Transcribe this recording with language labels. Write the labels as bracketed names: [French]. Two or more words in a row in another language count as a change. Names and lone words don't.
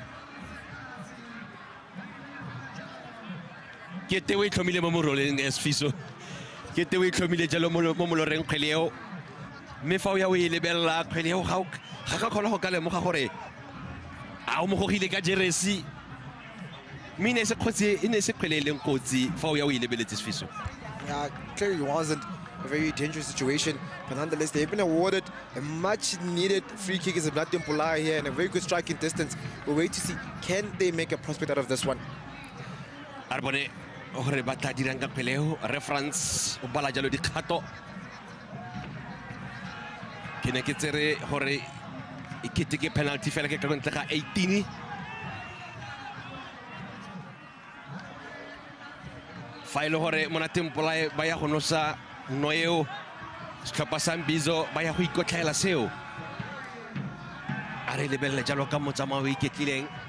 [Tswana] ke te o itlhomile mo moroleng Sfiso ke te o itlhomile jalo mo moloreng kgwele eo mme fa o ya o e lebelela kgwele eo ga ka kgona go ka lemoga gore a o mogogile ka jeresi mme e ne se kgwele e leng kotsi fa o ya o e lebeletse Sfiso. [English] Yeah, clearly wasn't a very dangerous situation, but nonetheless they've been awarded a much needed free kick as a Blood Tempolar here and a very good striking distance. We'll wait to see, can they make a prospect out of this one? [Tswana] Arbone gore ba tla dirang ka peleo reference o bala jalo dikgato ke ne ke tsere gore e keteke penalty fela ke ka ntle ga 18 fa ile gore monateng polae ba ya go nosa noeo setlhopha sa Mbizo ba ya go ikotlhaela seo a re lebelele jalo ka motsamao o iketlileng